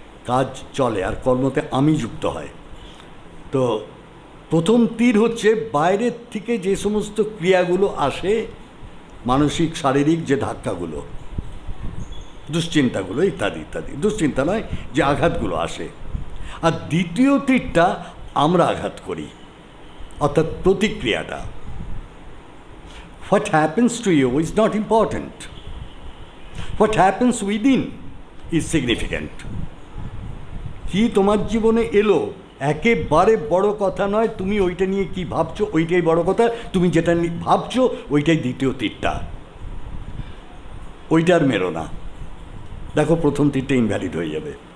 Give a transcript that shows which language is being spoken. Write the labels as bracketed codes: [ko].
[bn] কাজ চলে আর কর্মতে আমি যুক্ত হয়। তো প্রথম তীর হচ্ছে বাইরের থেকে যে সমস্ত ক্রিয়াগুলো আসে, মানসিক শারীরিক যে ধাক্কাগুলো, দুশ্চিন্তাগুলো ইত্যাদি ইত্যাদি। দুশ্চিন্তা নয়, যে আঘাতগুলো আসে। আর দ্বিতীয় তীরটা আমরা আঘাত করি, অর্থাৎ প্রতিক্রিয়াটা। [en] What happens to you is not important. What happens within is significant. [bn] কি তোমার জীবনে এলো একেবারে বড় কথা নয়, তুমি ওইটা নিয়ে কি ভাবছো ওইটাই বড় কথা। তুমি যেটা ভাবছো ওইটাই দ্বিতীয় তীরটা, ওইটা আর মেরো না। দেখো প্রথম তীরটা ইনভ্যালিড হয়ে যাবে।